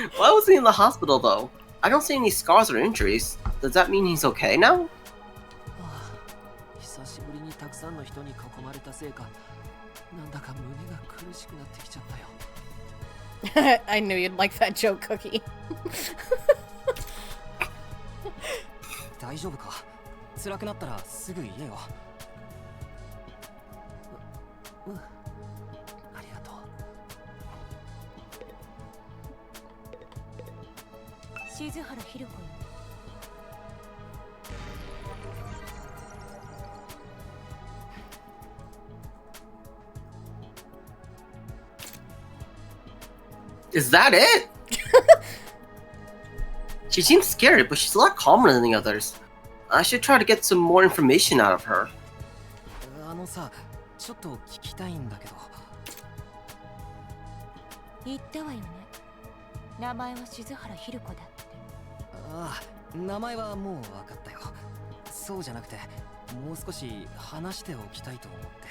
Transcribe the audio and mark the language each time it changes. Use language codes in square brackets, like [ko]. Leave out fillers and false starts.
[en] Why was he in the hospital though? I don't see any scars or injuries. Does that mean he's okay now? [ja] 久しぶりにたくさんの人に囲まれたせいか、なんだか胸が苦しくなってきちゃったよ。 [en] I knew you'd like that joke, Cookie. [ja] 大丈夫か？辛くなったらすぐ言えよ。ありがとう。静原ひろ子よ。 [en] Is that it? She seems scared, but she's a lot calmer than the others. I should try to get some more information out of her. [ja] あのさ、ちょっと聞きたいんだけど。言ったわよね。名前は静原ひろ子だって。ああ、名前はもう分かったよ。そうじゃなくて、もう少し話しておきたいと思って。